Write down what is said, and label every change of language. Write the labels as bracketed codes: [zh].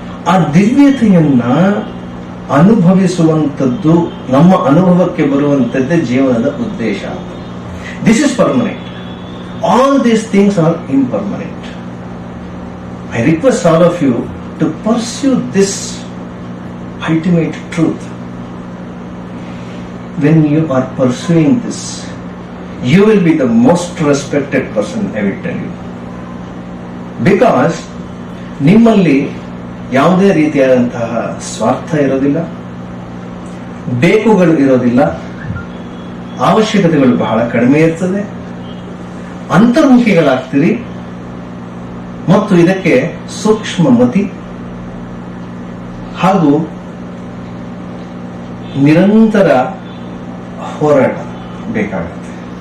[kn] ಆ ದಿವ್ಯತೆಯನ್ನ ಅನುಭವಿಸುವಂಥದ್ದು, ನಮ್ಮ ಅನುಭವಕ್ಕೆ ಬರುವಂತದ್ದೇ ಜೀವನದ ಉದ್ದೇಶ. [en] This is permanent. All these things are impermanent. I request all of you to pursue this ultimate truth. When you are pursuing this, you will be the most respected person, I will tell you. [kn] Because ನಿಮ್ಮಲ್ಲಿ ಯಾವುದೇ ರೀತಿಯಾದಂತಹ ಸ್ವಾರ್ಥ ಇರೋದಿಲ್ಲ, ಬೇಕುಗಳು ಇರೋದಿಲ್ಲ. ಅವಶ್ಯಕತೆಗಳು ಬಹಳ ಕಡಿಮೆ ಇರ್ತದೆ, ಅಂತರ್ಮುಖಿಗಳಾಗ್ತೀರಿ ಮತ್ತು ಇದಕ್ಕೆ ಸೂಕ್ಷ್ಮ ಮತಿ ಹಾಗೂ ನಿರಂತರ ಹೋರಾಟ ಬೇಕಾಗುತ್ತೆ.